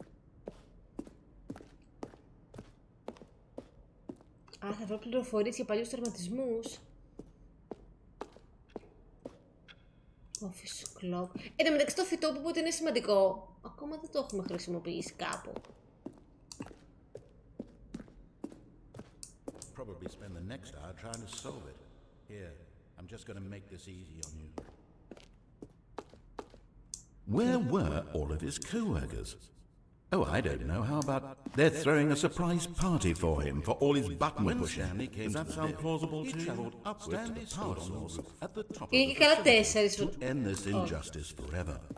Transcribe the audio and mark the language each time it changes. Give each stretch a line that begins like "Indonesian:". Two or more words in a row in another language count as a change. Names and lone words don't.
Greek: Α, θα βρω πληροφορίες για παλιούς τερματισμούς.
English: Office clock.
Greek: Εν τω μεταξύ το φυτό που είπατε είναι σημαντικό. Ακόμα δεν το έχουμε χρησιμοποιήσει κάπου.
English: Probably spend the next hour trying to solve it. Here, I'm just going to make this easy on you. Where were all of his co-workers? Oh, I don't know. How about they're throwing a surprise party for him for all his button pushing? Does that sound plausible to you? He travelled upwards to the power source at the top of the facility to end this injustice forever.